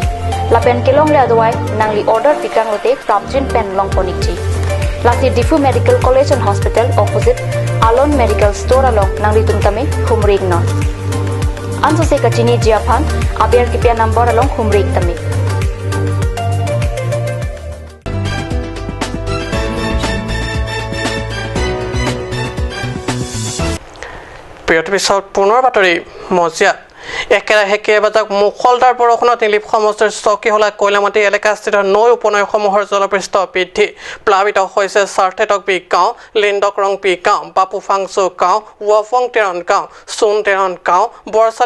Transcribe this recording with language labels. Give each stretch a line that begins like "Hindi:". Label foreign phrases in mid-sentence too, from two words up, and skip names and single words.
Karbi: Lapen kelong le adawai nang li order tikang lote prapjin pen long ponikji. Lasi Difu Medical College and Hospital opposite Alon Medical Store along nang litum tame Humrig North. Anso se kachini jiaphan aber kipia number along Humrig tame.
Assamese: পিছত পুনৰ বাতৰি মজিয়াত একেৰাহে কেইবাজাক মুখলধাৰ বৰষুণত নিলিপ সমষ্টিৰ চকীহোলা কয়লামাটি এলেকাস্থিত নৈ উপনৈসমূহৰ জলপৃষ্ঠ বৃদ্ধি প্লাবিত হৈছে চাৰ্থেটক বি গাঁও লিণ্ডকৰং বি গাঁও বাপুফাংচু গাঁও ৱফং টেৰণ গাঁও চুন টেৰণ গাঁও বৰচালি